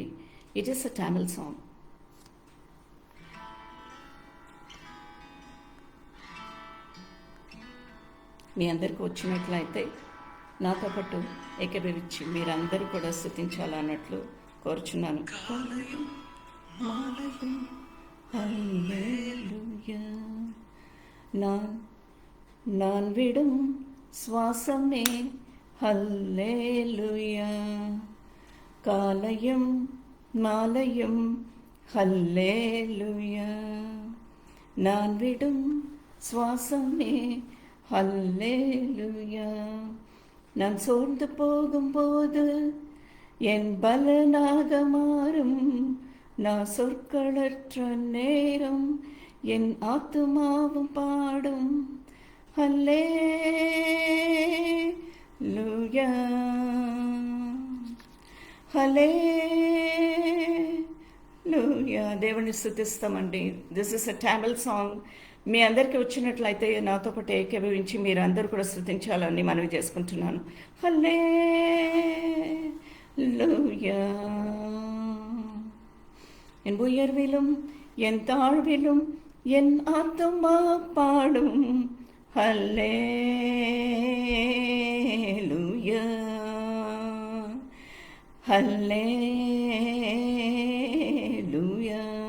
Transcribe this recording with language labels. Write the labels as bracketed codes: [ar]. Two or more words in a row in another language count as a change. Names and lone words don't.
[en] It is a Tamil song. [te] మీ అందరికీ వచ్చినట్లయితే నాతో పాటు ఏకీభవించి మీరందరూ కూడా స్తుతించాలన్నట్లు కోరుచున్నాను. [ta] நான் நான் விடும் சுவாசமே ஹல்லேலூயா. காலையும் மாலையும் ஹல்லேலூயா. நான் விடும் சுவாசமே ஹல்லேலூயா. நான் சோர்ந்து போகும்போது என் பலனாக மாறும். நான் சொற்களற்ற நேரம் என் ஆத்துமாவும் பாடும். [te] హల్లెలూయా హల్లెలూయా. దేవుని స్తుతిస్తామండి. [en] This is a Tamil song. [te] మీ అందరికీ వచ్చినట్లయితే నాతో పాటు ఏకీభవించి మీరు అందరూ కూడా స్తుతించాలని మనవి చేసుకుంటున్నాను. హల్లెలూయా. [ta] என் உயர்விலும் என் தாழ்விலும் என் ஆத்துமா பாடும். ஹல்லேலூயா ஹல்லேலூயா.